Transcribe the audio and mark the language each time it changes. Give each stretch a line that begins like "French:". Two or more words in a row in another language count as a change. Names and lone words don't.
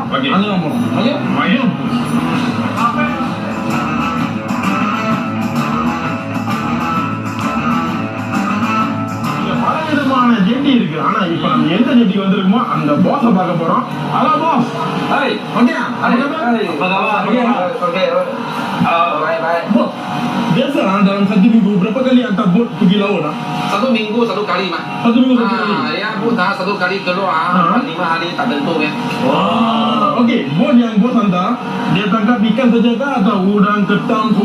Tamil: அங்கதான் போறோம். ஓகே, ஜெட்டி இருக்கு. ஆனா இப்ப நம்ம எந்த ஜெட்டிக்கு வந்திருக்கோமோ அந்த பாஸ பார்க்க போறோம்.
English: Hello boss.
Malay: Hai. ஓகே Apa kabar? Okey. Baik, baik. Biasa dalam 1 minggu berapa kali hantar bot pergi laut? 1 minggu 1 kali mah. 1 minggu 1 kali. Ya bot dah 1 kali keluar. 5 hari tak tentu ya. Okey, bot yang bos hantar dia tangkap ikan saja kah atau udang, ketang semua